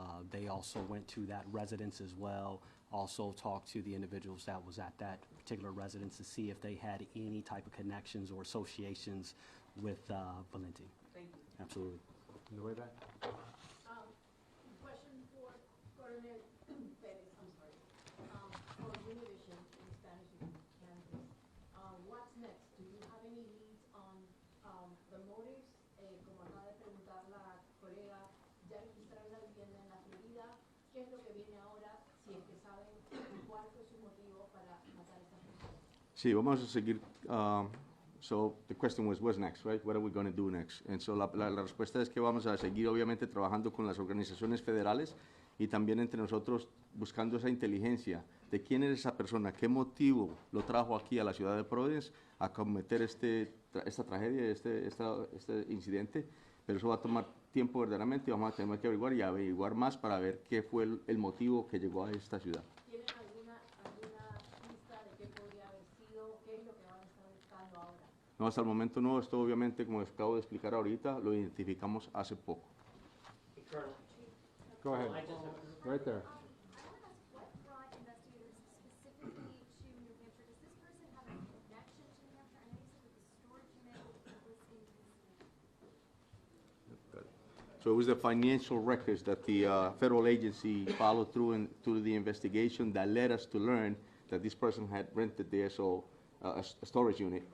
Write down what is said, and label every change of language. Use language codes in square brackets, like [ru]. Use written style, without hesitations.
[en] They also went to that residence as well, also talked to the individuals that was at that particular residence to see if they had any type of connections or associations with Valenti. Thank you. Absolutely. In the way back? Question for Coronel Perez, I'm sorry. For Univision in Spanish and Kansas, what's next? Do you have any leads on the motives? [es] Como acaba de preguntar la colega, ya registraron la vivienda en la Florida. ¿Qué es lo que viene ahora? Si es que saben cuál fue su motivo para matar a esta persona. Sí, vamos a seguir. [en] So the question was, what's next, right? What are we going to do next? And so [es] la respuesta es que vamos a seguir obviamente trabajando con las organizaciones federales y también entre nosotros buscando esa inteligencia de quién es esa persona, qué motivo lo trajo aquí a la ciudad de Providence a cometer esta tragedia, este incidente. Pero eso va a tomar tiempo verdaderamente y vamos a tener que averiguar y averiguar más para ver qué fue el motivo que llegó a esta ciudad. ¿Tienen alguna pista de qué podría haber sido? ¿Qué es lo que van a estar buscando ahora? No, hasta el momento no, esto obviamente, como les acabo de explicar ahorita, lo identificamos hace poco. [en] Go ahead. Right there. I want to ask, what brought investigators specifically to New Hampshire? Does this person have a connection to New Hampshire? I know you said that the storage unit was in his name. So it was the financial records that the federal agency followed through to the investigation that led us to learn that this person had rented there, so a storage unit.